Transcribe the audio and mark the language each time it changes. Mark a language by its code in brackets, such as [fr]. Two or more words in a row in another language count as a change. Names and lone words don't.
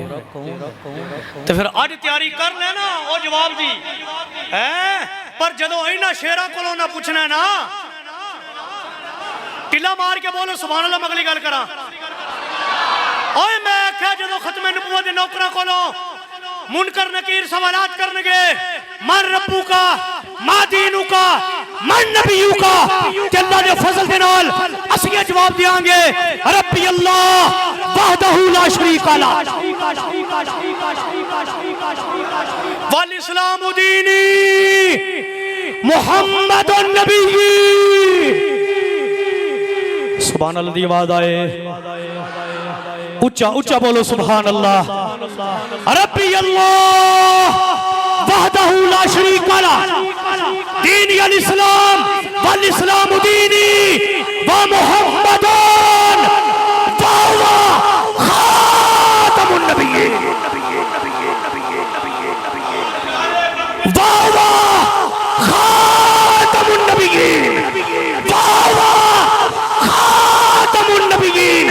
[pa] تو فیر اج تیاری کر لینا او جواب دی ہے. پر جدوں انہاں شیراں کولوں نا پچھنا نا ٹلا مار کے بولو [ar] سبحان الله. [pa] میں اگلی گل کراں اوئے میں آکھیا جدوں ختم نبوت دے نوکراں کولوں منکر نکیر سوالات کرن گے [ar] من ربك ما دينك من نبيك [pa] اللہ دے فضل دے نال اسیں جواب دینگے [ar] ربي الله وحده لا شريك له والإسلام ديني محمد النبي. سبحان الله [pa] دی آواز آئے اُچا اُچا بولو [ar] سبحان الله. ربي الله وحده لا شريك له ديني الإسلام والإسلام ديني ومحمد خاتم النبيين خاتم النبيين خاتم النبيين.